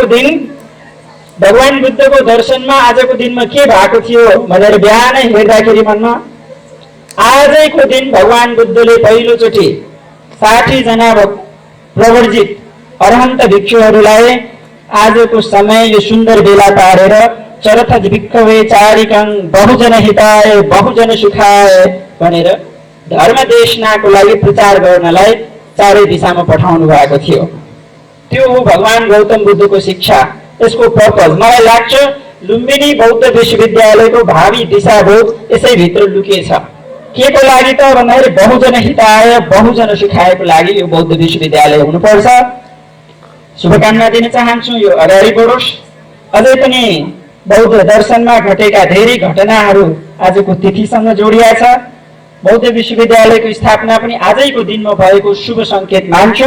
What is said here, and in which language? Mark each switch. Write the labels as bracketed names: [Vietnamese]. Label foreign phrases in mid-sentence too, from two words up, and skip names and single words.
[Nepali] दिन भगवान बुद्धको दर्शनमा आजको दिनमा के भएको थियो भनेर बिहानै हेर्दाखेरि मनमा आजैको दिन भगवान बुद्धले पहिलोचोटि 60 जना प्रवर्जित अरहन्त भिक्षुहरूलाई आजको समय यो सुन्दर बेला पारेर [Pali] चरथ भिक्षवे चारिकं बहुजन हिताय बहुजन सुखाय [Nepali] भनेर धर्म देशनाको लागि प्रचार गर्नलाई चारै दिशामा पठाउनु भएको थियो। त्यो हो भगवान गौतम बुद्धको शिक्षा। यसको पर्पज मलाई लाग्छ लुम्बिनी बौद्ध विश्वविद्यालयको भावी दिशाबोध यसैभित्र लुकेछ। के को लागि त भन्दाखेरि [Pali] बहुजन हिताय बहुजन सुखायको [Nepali] लागि यो बौद्ध विश्वविद्यालय हुनुपर्छ। शुभकामना दिन चाहन्छु, यो अगाडि बढोस्। अझै पनि बौद्ध दर्शनमा घटेका धेरै घटनाहरू आजको तिथिसँग जोडिया छ। बौद्ध विश्वविद्यालयको स्थापना पनि आजैको दिनमा भएको शुभ सङ्केत मान्छौँ।